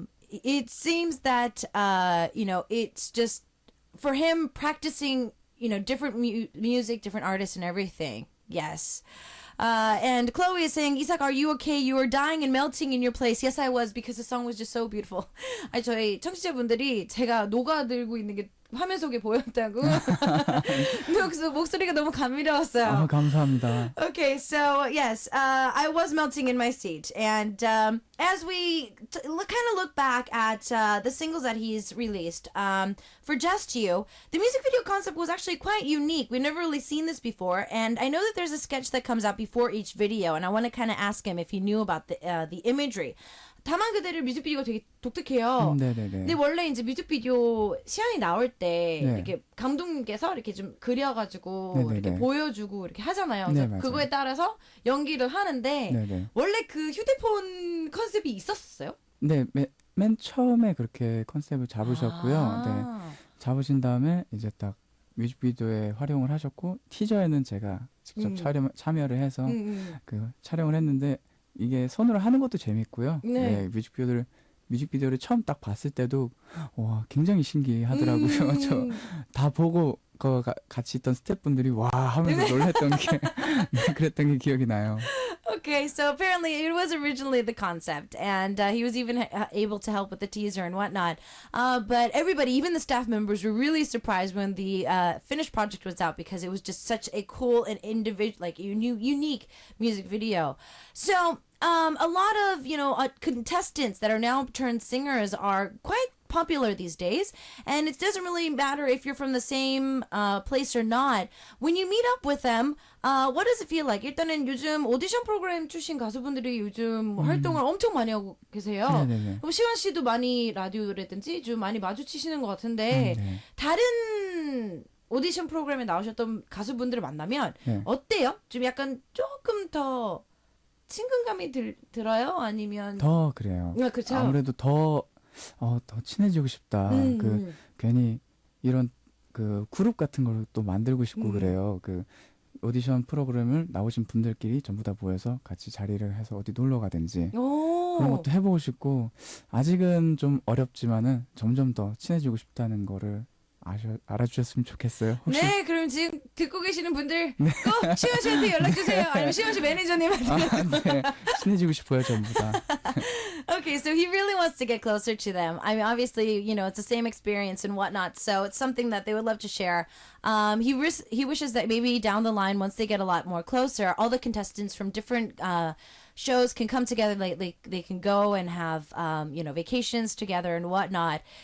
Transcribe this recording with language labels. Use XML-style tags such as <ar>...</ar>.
<en>It seems that, it's just for him practicing, different music, different artists and everything. Yes. And Chloe is saying, Isak, are you okay? You were dying and melting in your place. Yes, I was, because the song was just so beautiful.</en> <ko>아니, 저희 청취자분들이 제가 녹아들고 있는 게 화면 속에 보였다고. 그래서 목소리가 너무 감미로웠어요. 감사합니다.</ko> <en>Okay, so yes, I was melting in my seat. And as we kind of look back at the singles that he's released, for Just You, the music video concept was actually quite unique. We've never really seen this before. And I know that there's a sketch that comes out before each video. And I want to kind of ask him if he knew about the imagery.</en> <ko>다만 그대를 뮤직비디오가 되게 독특해요. 네네네. 근데 원래 이제 뮤직비디오 시안이 나올 때 네. 이렇게 감독님께서 이렇게 좀 그려가지고 네네네. 이렇게 보여주고 이렇게 하잖아요. 네, 그래서 그거에 따라서 연기를 하는데 네네. 원래 그 휴대폰 컨셉이 있었어요? 네, 맨 처음에 그렇게 컨셉을 잡으셨고요. 네, 잡으신 다음에 이제 딱 뮤직비디오에 활용을 하셨고 티저에는 제가 직접 참여를 해서 그 촬영을 했는데 이게 손으로 하는 것도 재밌고요. 네. 뮤직비디오를 처음 딱 봤을 때도 와 굉장히 신기하더라고요. 저 다 보고 같이 있던 스태프분들이 와 하면서 놀랬던 게 그랬던 게 기억이 나요.</ko> <en>Okay, so apparently it was originally the concept, and he was even able to help with the teaser and whatnot. But everybody, even the staff members, were really surprised when the finished project was out because it was just such a cool and unique music video. So a lot of contestants that are now turned singers are quite popular these days, and it doesn't really matter if you're from the same place or not. When you meet up with them, what does it feel like?</en> <ko>일단은 요즘 오디션 프로그램 출신 가수분들이 요즘 활동을 엄청 많이 하고 계세요. 네네네. 그럼 시원 씨도 많이 라디오라든지 좀 많이 마주치시는 것 같은데 네. 다른 오디션 프로그램에 나오셨던 가수분들을 만나면 네. 어때요? 좀 약간 조금 더 친근감이 들어요? 아니면 더 그래요. 그렇죠. 아무래도 더 더 친해지고 싶다. 그 괜히 이런 그 그룹 같은 걸 또 만들고 싶고 그래요. 그 오디션 프로그램을 나오신 분들끼리 전부 다 모여서 같이 자리를 해서 어디 놀러 가든지 그런 것도 해보고 싶고 아직은 좀 어렵지만은 점점 더 친해지고 싶다는 거를 알아주셨으면 좋겠어요. 혹시 네, 그럼 지금 듣고 계시는 분들 꼭 시원 씨한테 연락 주세요. 아니면 시원 씨 매니저님한테. 네, 친해지고 싶어요 전부 다.</ko> <en>Okay, so he really wants to get closer to them. I mean, obviously, you know, it's the same experience and whatnot, so it's something that they would love to share. He wishes that maybe down the line, once they get a lot more closer, all the contestants from different shows can come together. Like they can go and have you know, vacations together and whatnot.</en>